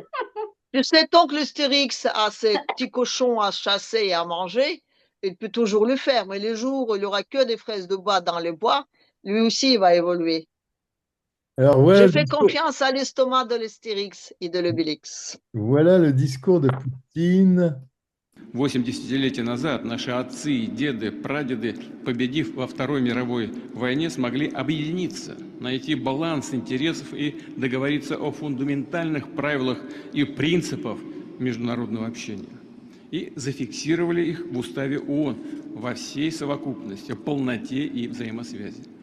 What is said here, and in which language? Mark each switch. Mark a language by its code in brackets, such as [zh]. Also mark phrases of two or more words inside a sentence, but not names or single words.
[fr] Tu sais, tant que l'Astérix a ses petits cochons à chasser et à manger, il peut toujours le faire. Mais les jours où il n'y aura que des fraises de bois dans les bois, lui aussi il va évoluer. Alors Je fais confiance à l'estomac de l'Astérix et de l'Obélix. voilà le discours de Poutine. [ru] 8 десятилетий назад наши отцы, деды, прадеды, победив во Второй мировой войне, смогли объединиться, найти баланс интересов и договориться о фундаментальных правилах и принципах международного общения. И зафиксировали их в уставе ООН во всей совокупности, полноте и взаимосвязи.